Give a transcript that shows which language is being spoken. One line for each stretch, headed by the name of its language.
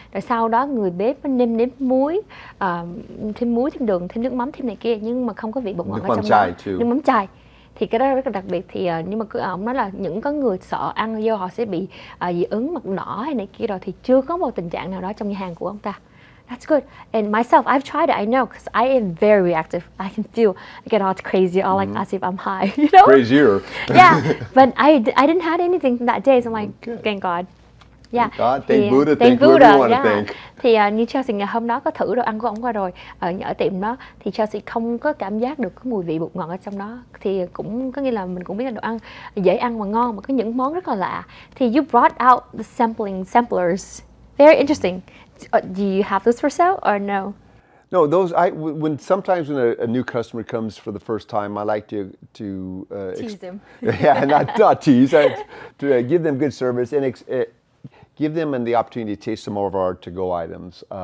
Vietnamese: Rồi sau đó người bếp nêm muối, thêm muối, thêm đường, thêm nước mắm, thêm này kia, nhưng mà không có vị bột ngọt ở trong đó. Nước mắm chai. Thì cái đó rất là đặc biệt. Thì nhưng mà ông nói là có người sợ ăn vô họ sẽ bị dị ứng mặt đỏ hay này kia, rồi thì chưa có một tình trạng nào đó trong nhà hàng của ông ta.
English: That's good. And myself, I've tried it. I know, because I am very reactive. I can feel, I get all crazy, all like as if I'm high, you know? Crazier. Yeah, but I didn't have anything that day, so I'm like, thank God. Yeah. Thank God, thank Buddha, thank whoever you want to thank.
Vietnamese: Thì như Chelsea ngày hôm đó có thử đồ ăn của ông qua rồi ở tiệm đó, thì Chelsea không có cảm giác được cái mùi vị bột ngọt ở trong đó. Thì cũng có nghĩa là mình cũng biết là đồ ăn dễ ăn và ngon, mà có những món rất là lạ.
English: Thì you brought out the samplers. Very interesting. Do you have those for sale or no? No, those sometimes when a new customer comes for the first time, I like to tease them. Yeah, not tease. To give them good service and give them the opportunity to taste some more of our to-go items.